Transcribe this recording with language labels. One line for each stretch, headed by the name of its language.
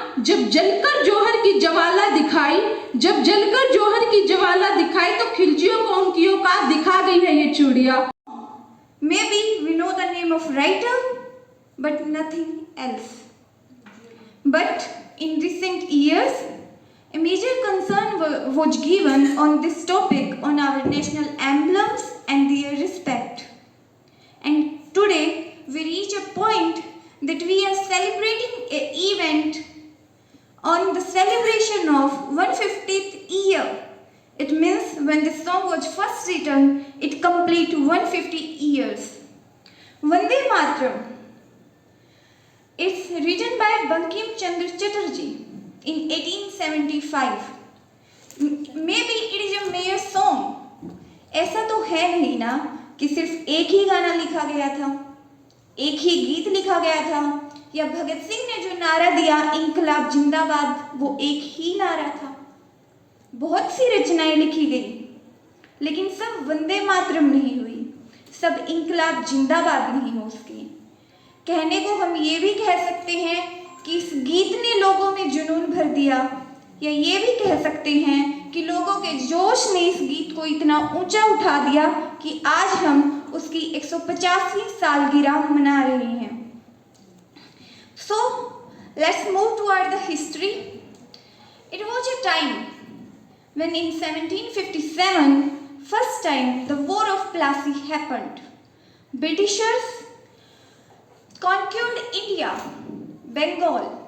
Hindi: जब जलकर जौहर की ज्वाला दिखाई, जब जलकर जौहर की ज्वाला दिखाई, तो खिलजियों को उनकी औकात दिखा गई है ये चूड़िया।
English: Maybe we know the name of writer, but nothing else. But in recent years, a major concern was given on this topic on our national emblems and their respect. And today we reach a point that we are celebrating an event on the celebration of 150th year. It means when this song was first written, it complete 150 years. Vande Mataram. It's written by Bankim Chandra Chatterjee in 1875. Maybe it is a mere song.
Hindi: ऐसा तो है नहीं ना कि सिर्फ एक ही गाना लिखा गया था, एक ही गीत लिखा गया था, या भगत सिंह ने जो नारा दिया इंकलाब जिंदाबाद, वो एक ही नारा था। बहुत सी रचनाएं लिखी गई, लेकिन सब वंदे मातरम नहीं हुई, सब इंकलाब जिंदाबाद नहीं हो सकी। कहने को हम ये भी कह सकते हैं कि इस गीत ने लोगों में जुनून भर दिया, या ये भी कह सकते हैं कि लोगों के जोश ने इस गीत को इतना ऊंचा उठा दिया कि आज हम उसकी 150वीं सालगिरह मना रहे हैं।
English: So, let's move toward the history. It was a time when in 1757, first time the War of Plassey happened. Britishers conquered India, Bengal.